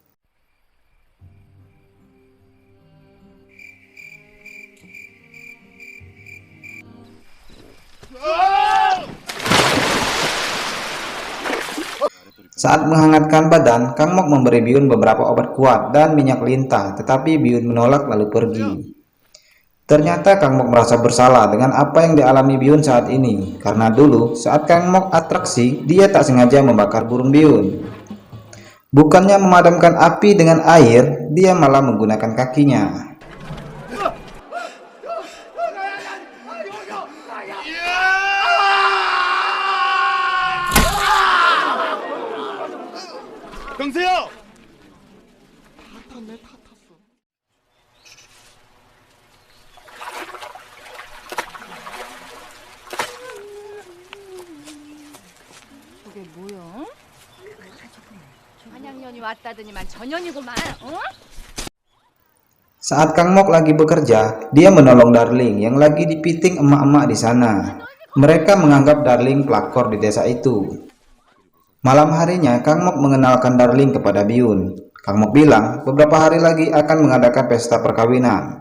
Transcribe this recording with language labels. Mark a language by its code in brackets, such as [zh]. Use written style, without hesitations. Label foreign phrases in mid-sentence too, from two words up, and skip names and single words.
[id] Saat menghangatkan badan, Kang Mok memberi Byun beberapa obat kuat dan minyak lintah, tetapi Byun menolak lalu pergi. Ternyata Kang Mok merasa bersalah dengan apa yang dialami Byun saat ini, karena dulu saat Kang Mok atraksi, dia tak sengaja membakar burung Byun. Bukannya memadamkan api dengan air, dia malah menggunakan kakinya. [ko] 경세야! 저게 뭐야? 한양년이 왔다더니만 전년이구만. 어? [id] Saat Kang Mok lagi bekerja, dia menolong Darling yang lagi dipiting emak-emak di sana. Mereka menganggap Darling pelakor di desa itu. Malam harinya, Kang Mok mengenalkan Darling kepada Byun. Kang Mok bilang beberapa hari lagi akan mengadakan pesta perkawinan.